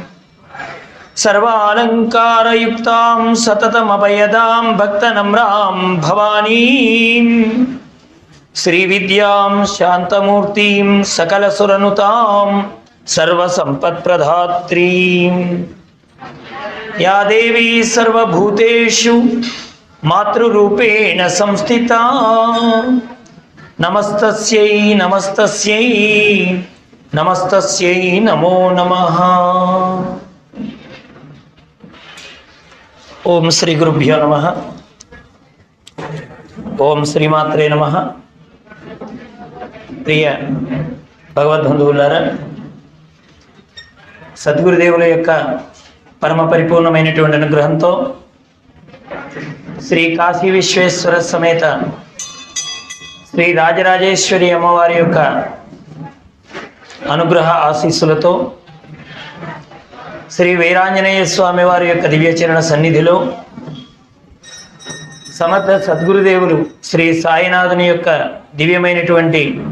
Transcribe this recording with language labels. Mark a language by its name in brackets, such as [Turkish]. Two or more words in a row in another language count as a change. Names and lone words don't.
[Sanskrit] सर्वालङ्कारयुक्तां सततमभयदां भक्तनम्रां भवानीं श्रीविद्यां शान्तमूर्तिं सकलसुरनुतां सर्वसम्पत्प्रदात्रीं या देवी सर्वभूतेषु मातृरूपेण संस्थिता नमस्तस्यै नमस्तस्यै नमस्तस्यै नमो नमः। ओम श्री गुरुभ्यो नमः। ओम श्रीमात्रे नमः। [Telugu] ప్రియ భగవద్బంధువులారా, సద్గురుదేవుల యొక్క పరమ పరిపూర్ణమైనటువంటి అనుగ్రహంతో శ్రీ కాశీ విశ్వేశ్వర సమేత శ్రీ రాజరాజేశ్వరి అమ్మవారి యొక్క అనుగ్రహ ఆశీస్సులతో శ్రీ వీరాంజనేయ స్వామి వారి యొక్క దివ్యచరణ సన్నిధిలో సమర్థ సద్గురుదేవులు శ్రీ సాయినాథుని యొక్క దివ్యమైనటువంటి